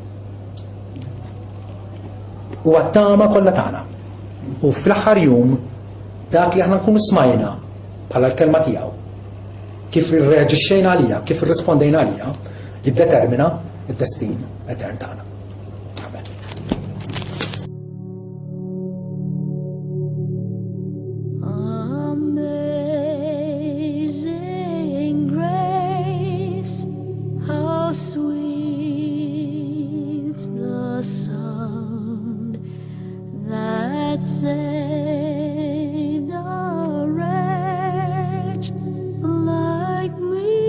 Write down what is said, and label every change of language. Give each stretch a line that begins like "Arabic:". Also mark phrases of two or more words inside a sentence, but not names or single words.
Maltese: U għat-tama kollha tagħna. U fl-aħħar jum dak li aħna nkunu smajna bħala l-kelma tiegħu. Kif irreaġixxejna għalija, kif irrispondejna għalija, jiddetermina id-destin etern tagħna. Amen.
English: Amazing grace, how sweet the sound that saved a wretch like me.